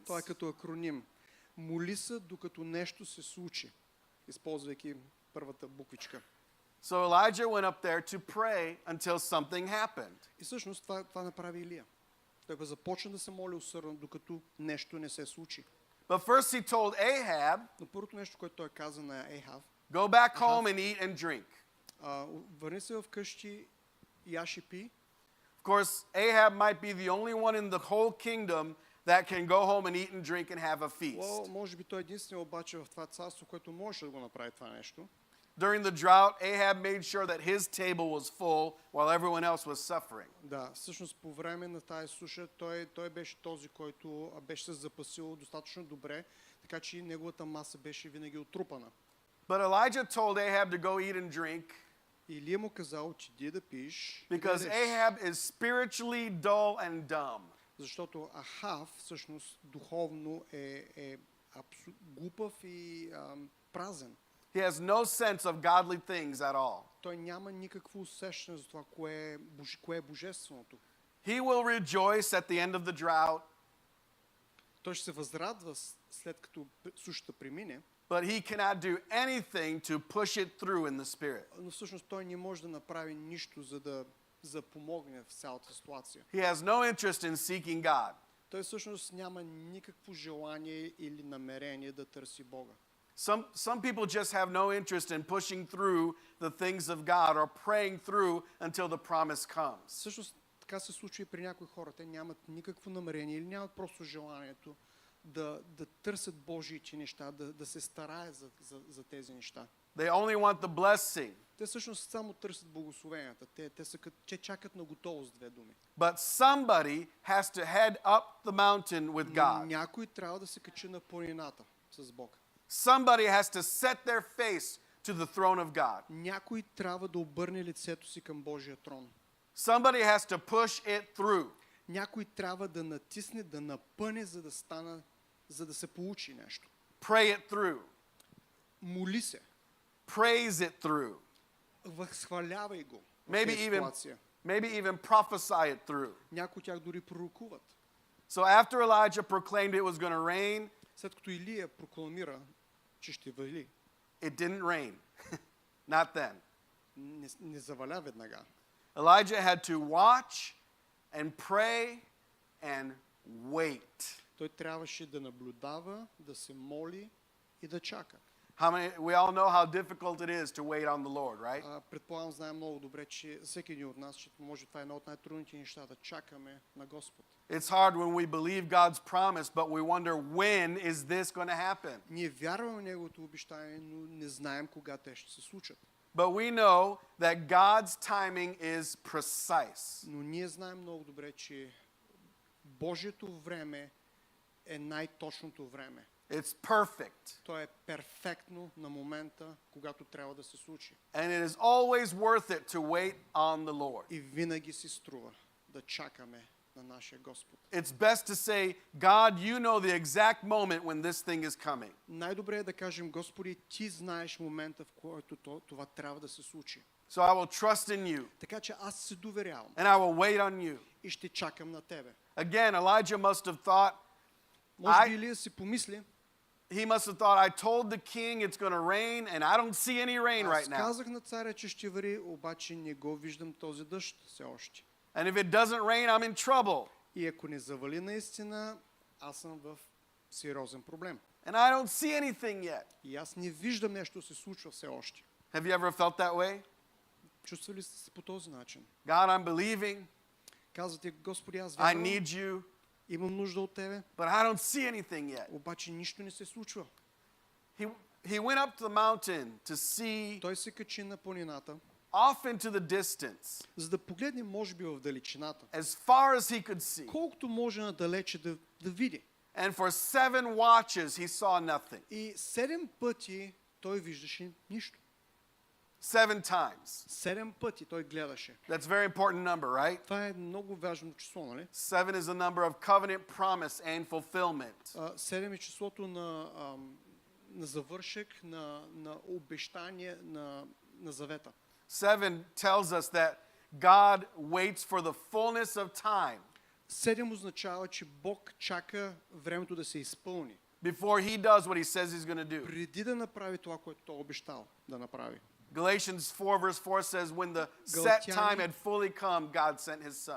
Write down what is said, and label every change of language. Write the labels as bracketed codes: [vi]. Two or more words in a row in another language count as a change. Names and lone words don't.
[bg] това е като акроним. Моли се докато нещо се случи, използвайки първата буквичка. [en] So Elijah went up there to pray until something happened. [bg] И всъщност това направи Илия. Той започна да се моли усърдно, докато нещо не се случи. [en] But first he told Ahab, [bg] Но първото нещо, което той каза на Ехав, [en] go back home and eat and drink. [bg] върни се вкъщи, яш и пи. [en] Of course, Ahab might be the only one in the whole kingdom that can go home and eat and drink and have a feast. [bg] Може би той единствено обаче в това царство, което можеше да го направи това нещо. [en] During the drought, Ahab made sure that his table was full while everyone else was suffering. [bg] Да, всъщност по време на тази суша той беше този, който беше се запасил достатъчно добре, така че неговата маса беше винаги отрупана. [en] But Elijah told Ahab to go eat and drink [bg] Илия му казал, че иди да пиш, и да [en] because [bg] ядеш. [en] Ahab is spiritually dull and dumb. [bg] Защото Ахав всъщност духовно е глупав и празен. [en] He has no sense of godly things at all. [bg] Той няма никакво усещане за това, кое е божественото. [en] He will rejoice at the end of the drought, [bg] Той ще се възрадва след като сушата премине, [en] but he cannot do anything to push it through in the spirit. [bg] но всъщност той не може да направи нищо, за да помогне в цялата ситуация. [en] He has no interest in seeking God. [bg] Той всъщност няма никакво желание или намерение да търси Бога. [en] Some people just have no interest in pushing through the things of God or praying through until the promise comes. [bg] Всъщност така се случва и при някои хора. Те нямат никакво намерение или нямат просто желанието да търсят Божиите неща, да се стараят за тези неща. [en] They only want the blessing. [bg] Те всъщност само търсят благословенията. Те чакат на готовост, две думи. [en] But somebody has to head up the mountain with God. [bg] Някой трябва да се качи на планината с Бог. [en] Somebody has to set their face to the throne of God. [bg] Някой трябва да обърне лицето си към Божия трон. [en] Somebody has to push it through. [bg] Някой трябва да натисне, да напъне, за да се получи нещо. [en] Pray it through. [bg] Моли се. [en] Praise it through. [bg] Възхвалявай го. [en] Maybe even prophesy it through. [bg] Някои от тях дори пророкуват. [en] So after Elijah proclaimed it was going to rain, [bg] След като Илия прокламира, че ще вали, [en] it didn't rain. Not then. [bg] не заваля веднага. [en] Elijah had to watch and pray and wait. [bg] Той трябваше да наблюдава, да се моли и да чака. [en] We all know how difficult it is to wait on the Lord, right? [bg] Предполагам, знаем много добре, че всеки един от нас, че може това е едно от най-трудните неща, да чакаме на Господ. [en] It's hard when we believe God's promise, but we wonder when is this going to happen? [bg] Ние вярваме в Неговото обещание, но не знаем кога те ще се случат. [en] But we know that God's timing is precise. [bg] Но ние знаем много добре, че Божието време е най-точното време. [en] It's perfect. [bg] То е перфектно на момента, когато трябва да се случи. [en] And it is always worth it to wait on the Lord. [bg] И винаги си струва да чакаме на нашия Господ. [en] It's best to say, God, you know the exact moment when this thing is coming. [bg] Най-добре е да кажем, Господи, ти знаеш момента, в който това трябва да се случи. [en] So I will trust in you. [bg] Така че аз се доверявам. [en] And I will wait on you. [bg] И ще чакам на тебе. [en] Again, Elijah must have thought, [bg] Може би Илия си помисли, [en] he must have thought, I told the king it's going to rain, and I don't see any rain right [bg] аз [en] now. [bg] казах на царя, че ще вари, обаче не го виждам този дъжд все още. [en] And if it doesn't rain, I'm in trouble. [bg] И ако не завали наистина, аз съм в сериозен проблем. [en] And I don't see anything yet. [bg] И аз не виждам нещо се случва все още. [en] Have you ever felt that way? [bg] Чувствали сте се по този начин? [en] God, I'm believing. [bg] Казвате, Господи, аз [en] I [bg] вярвам, [en] need you, [bg] имам нужда от тебе, [en] but I don't see anything yet. [bg] обаче нищо не се случва. [en] He went up to the mountain to see [bg] Той се качи на планината, [en] off into the distance, [bg] за да погледне, може би, в далечината. [en] as far as he could see. [bg] Колкото може надалече да види. [en] And for 7 watches, he saw nothing. [bg] И 7 пъти той виждаше нищо. [en] 7 times. [bg] 7 пъти той гледаше. [en] That's a very important number, right? [bg] Това е много важно число, нали? [en] 7 is a number of covenant promise and fulfillment. [bg] 7 е числото на завършек, на обещание, на завета. [en] 7 tells us that God waits for the fullness of time [bg] 7 означава, че Бог чака времето да се изпълни. [en] before he does what he says he's going to do. [bg] Преди да направи това, което той е обещал да направи. [en] Galatians 4 verse 4 says, when the set time had fully come, God sent his son.